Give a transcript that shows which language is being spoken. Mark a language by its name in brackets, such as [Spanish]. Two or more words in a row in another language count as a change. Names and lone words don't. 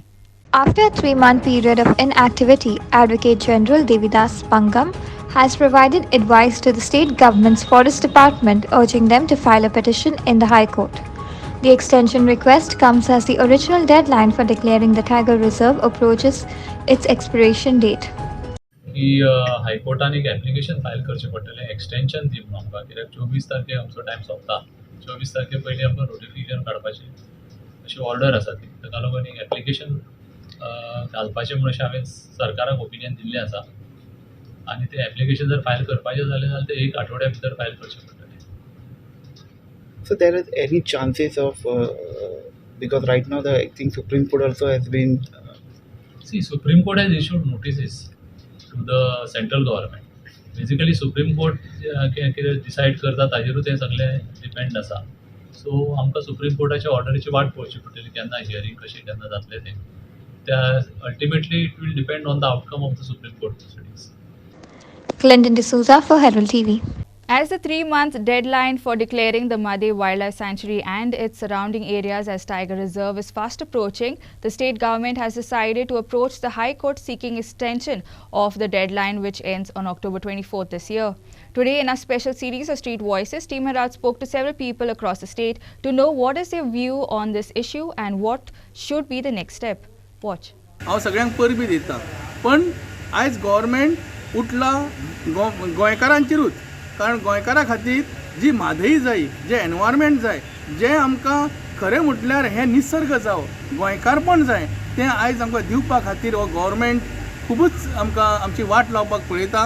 [English] After a 3-month period of inactivity, Advocate General Devidas Pangam has provided advice to the state government's forest department urging them to file a petition in the High Court. The extension request comes as the original deadline for declaring the Tiger Reserve approaches its expiration date. [Konkani] की हायकोर्टान एक एप्लिकेशन फायल करचें पडटलें एक्सटेंशन दी म्हणून आमकां कित्याक 24 तारखेक आमचो टायम सोंपता 24 तारखे पयलीं आमकां नोटिफिकेशन काडपाची अशी ऑर्डर आसा ती ताका लागून एक एप्लिकेशन घालपाचें म्हणून अशें हांवें सरकाराक ओपिनियन दिल्लें आसा आनी तें एप्लिकेशन जर फायल करपाचें जालें जाल्यार तें 1 आठवड्या भितर फायल करचें पडटलें. [English] So there is any chances of because right now I think Supreme Court also has been See, Supreme Court has issued notices to the central government. [Konkani] Basically, Supreme Court कितें डिसायड करता ताजेरूच हें सगळें डिपेंड आसा. सो आमकां सुप्रीम कोर्टाच्या ऑर्डरीची वाट पळोवची पडटली केन्ना हियरींग कशें केन्ना जातलें तें. [English] त्या अल्टिमेटली it will depend on the outcome of the Supreme Court proceedings. Clinton D'Souza for Herald TV. As the 3-month deadline for declaring the Madhe Wildlife Sanctuary and its surrounding areas as Tiger Reserve is fast approaching, the state government has decided to approach the High Court seeking extension of the deadline which ends on October 24th this year. Today in our special series of Street Voices, Team Herald spoke to several people across the state to know what is their view on this issue and what should be the next step. Watch. [Konkani] हांव सगळ्यांक परबी दिता पण आयज गव्हर्मेंट उठला गोंयकारांचेरूच कारण गोंयकारा खातीर जी म्हादई जाय जे एनवायरमेंट जाय जे आमकां खरें म्हटल्यार हें निसर्ग जावं गोंयकारपण जाय तें आयज आमकां दिवपा खातीर हो गव्हर्मेंट खुबूच आमकां आमची वाट लावपाक पळयता.